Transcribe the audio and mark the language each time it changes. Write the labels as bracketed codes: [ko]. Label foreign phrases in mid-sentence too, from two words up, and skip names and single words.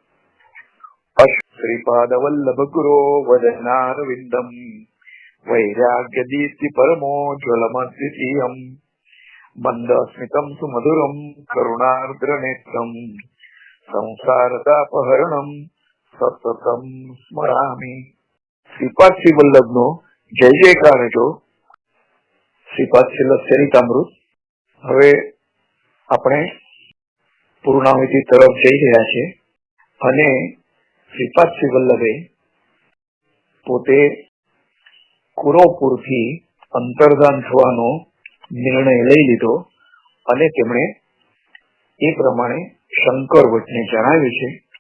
[sa] श्रीपाद वल्लभ गुरो वदनारविंदम वैराग्य दीप्ति परमो ज्वलमद्वितीयम् मंदस्मितं सुमधुरं करुणार्द्र नेत्रं संसारतापहरणं સતતમ સ્મરામી। [gu] શ્રીપાદ શ્રી વલ્લભનો જય જયકાર જો। શ્રીપાદ શ્રી વલ્લભ ચરિતામૃત હવે આપણે પૂર્ણાહુતિ તરફ જઈ રહ્યા છે અને શ્રીપાદ શ્રી વલ્લભે પોતે કુરોપુરથી અંતર્ધાન થવાનો નિર્ણય લઈ લીધો અને તેમણે એ પ્રમાણે શંકર ભટ્ટને જણાવ્યું છે।